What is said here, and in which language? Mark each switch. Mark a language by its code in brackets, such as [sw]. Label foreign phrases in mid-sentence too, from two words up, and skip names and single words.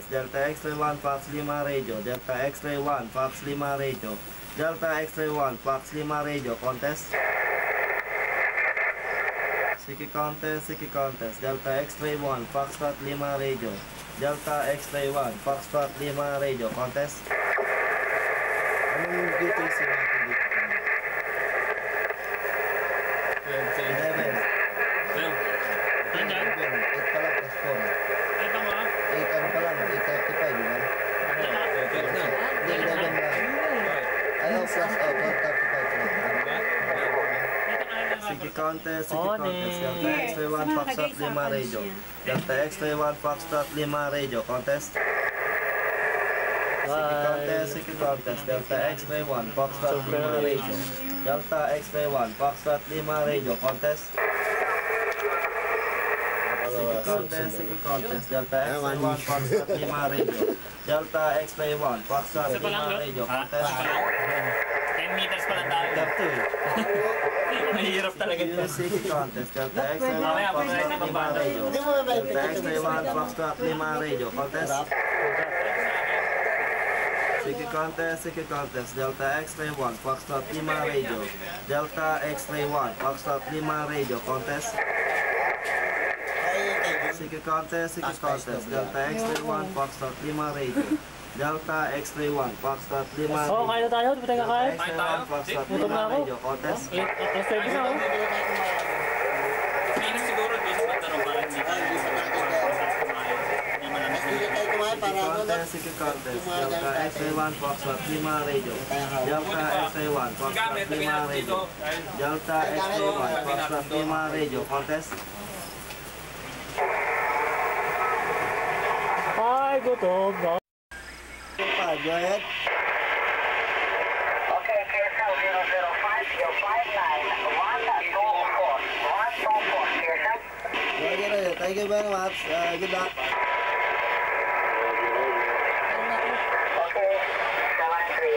[en] Delta X-ray 1 Fox Lima Radio. Delta X-ray 1 Fox Lima Radio. Delta X-ray 1 Fox Lima Radio. Contest. CQ contest. Delta X-ray 1 Foxtrot Lima Radio. Delta X-ray 1 Foxtrot Lima Radio. Contest. [tl] Anong UTC natin dito? 11. 8 pala plus 4. 8 ano pa lang, 8:35, di ba? Hindi, 11 lang. Ano, plus 12:35 lang. Sige contest. [en] Delta X-ray 1 Foxtrot Lima Radio. Delta X-ray 1 Foxtrot Lima Radio. Contest. Sige contest. Delta X-ray 1 Foxtrot Lima Radio. Delta X-ray 1 Foxtrot Lima Radio. Contest. Sige contest. Delta X-ray 1 Foxtrot Lima Radio. Delta X-ray 1 Foxtrot Lima Radio. Contest. 10 meters [tl] pa lang tayo. Mahirap talaga ito. Sige contest. [en] Delta X-ray 1 Foxtrot Lima Radio. Delta X-ray 1 Foxtrot Lima Radio. Contest. Sige contest. Delta X-ray 1 Foxtrot Lima Radio. Delta X-ray 1 Foxtrot Lima Radio. Contest. Sige contest. Delta X-ray 1 Foxtrot Lima Radio. Delta X-ray 1 Foxtrot Lima Radio. [tl] Kain na tayo. Di ba tayo kakain? [en] Delta X-ray 1 Foxtrot Lima Radio. Contest. [tl] Alas 7 na, oh. Minus siguro, dito sa tanong para hindi tayo. Sige contest. [en] Delta X-ray 1 Foxtrot Lima Radio. Delta X-ray 1 Foxtrot Lima Radio. Delta X-ray 1 Foxtrot Lima Radio. Contest. [tl] Ay, gutom. [en] Go ahead. Okay, KSL 005, you're 59124. 124, KSL. Thank you very much. Good luck. Okay, 73.